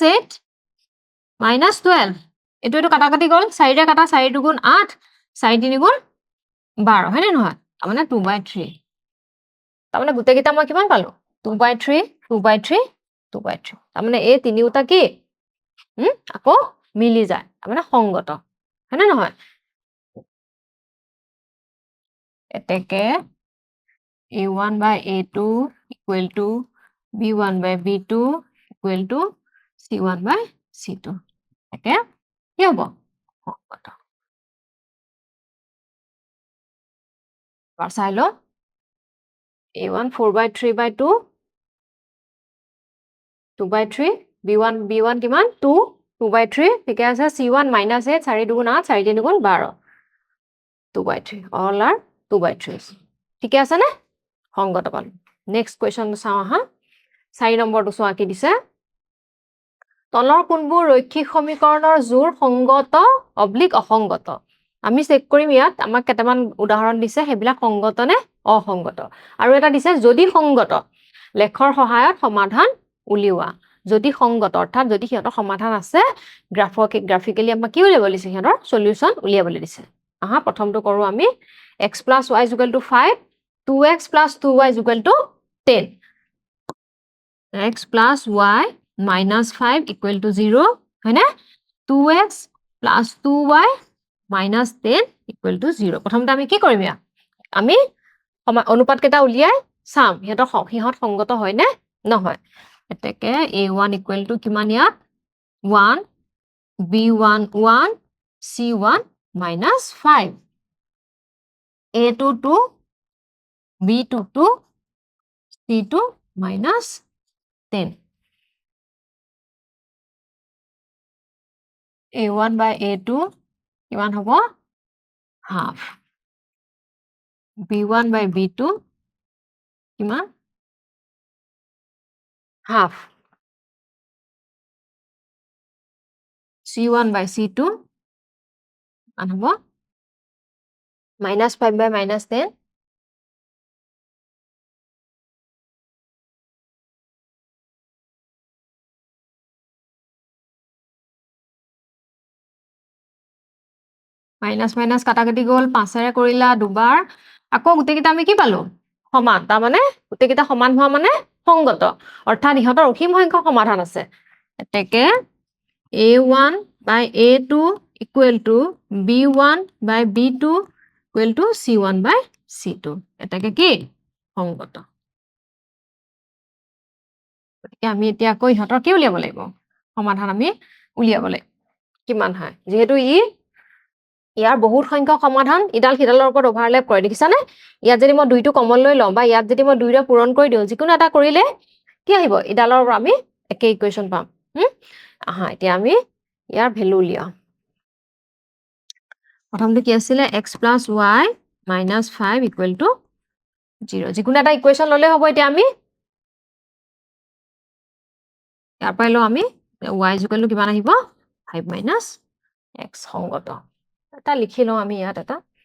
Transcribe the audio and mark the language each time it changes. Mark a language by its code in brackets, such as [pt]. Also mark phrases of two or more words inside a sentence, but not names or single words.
[as] 8 minus 12 এটো কাটাকাটি গল 4 ৰে কাটা 4 2 গুণ 8 4 3 গুণ 12 হয় নে নহয় মানে 2 by 3 তাৰমানে গুটে কিটা মই কিমান পালো 2 by 3 2 by 3 2 by 3 তাৰমানে এই তিনিউটা কি আকৌ মিলি যায় তাৰমানে সংগত হয় নে নহয় এতেকে [en] a1 by a2 equal to b1 by b2 equal to c1 by c2 [as] একে কি হ'ব সংগত আর চাই লো a1 4 by 3 by 2 2 by 3 b1 কিমান 2 2 by 3 ঠিকে আছে c1 minus 8 4 2 গুণ 8 4 3 গুণ 12 [en] 2 by 3 all are 2 by 3 [as] ঠিকে আছে নে সংগত পালো [en] next question [as] চাও হা 4 নম্বৰটো চোৱা কি দিছে তলৰ কোনবোৰ ৰৈখিক সমীকৰণৰ জোৰ সংগত অব্লিক অসংগত আমি চেক কৰিম ইয়াত আমাক কেটামান উদাহৰণ দিছে হেবিলাক সংগত নে অসংগত আৰু এটা দিছে যদি সংগত লেখৰ সহায়ত সমাধান উলিওৱা যদি সংগত অৰ্থাৎ যদি হিহঁতৰ সমাধান আছে গ্ৰাফিক্যালি আমাক কি উলিয়াব দিছে হিহঁতৰ সলিউশন উলিয়াবলৈ দিছে আহা প্ৰথমটো কৰো আমি [en] x plus y is equal to 5 2x plus 2y is equal to 10 x plus y minus 5 equal to 0 [as] হয় না [en] 2x plus 2y minus 10 equal to 0 [as] প্ৰথমতে আমি কি কৰিম ইয়া আমি অনুপাত কেটা উলিয়াই চাম হিহঁত সংগত হয় নে নহয় এতেকে [en] a1 equal to [as] কিমান ইয়াত 1 b1 1 c1 minus 5 a2 2 b2 2 c2 minus 10 [en] a1 by a2 [as] কিমান হ'ব half [en] b1 by b2 [as] কিমান half [en] c1 by c2 [as] কিমান হ'ব [en] minus 5 by minus 10 minus minus [as] কাটাকাটি গল 5ৰে কৰিলা দুবাৰ আকৌ গুটেকিটা আমি কি পালো সমান তাৰ মানে গুটেকিটা সমান হোৱা মানে সংগত অৰ্থাৎ ইহঁতৰ অসীম সংখ্যক সমাধান আছে এতেকে [en] a1 by a2 equal to b1 by b2 equal to c1 by c2 [as] এটাকে কি সংগত গতিকে আমি এতিয়া আকৌ ইহঁতৰ কি উলিয়াব লাগিব সমাধান আমি উলিয়াব লাগিব কিমান হয় যেহেতু ইয়াৰ বহুত সংখ্যক সমাধান ইডাল সিডালৰ ওপৰত ওভাৰলেপ কৰে দেখিছানে ইয়াত যদি মই দুইটো কমন লৈ লওঁ বা ইয়াত যদি মই দুইটা পূৰণ কৰি দিওঁ যিকোনো এটা কৰিলে কি আহিব ইডালৰ পৰা আমি একে ইকুৱেশ্যন পাম আহা এতিয়া আমি ইয়াৰ ভ্যালু উলিয়াও প্ৰথমটো কি আছিল [en] x plus y minus 5 equal to 0 [as] যিকোনো এটা ইকুৱেশ্যন ললে হ'ব এতিয়া আমি ইয়াৰ পৰা লও আমি [en] y equal to [as] কিমান আহিব [en] 5 minus x [as] সংগত এটা লিখি লওঁ আমি ইয়াত এটা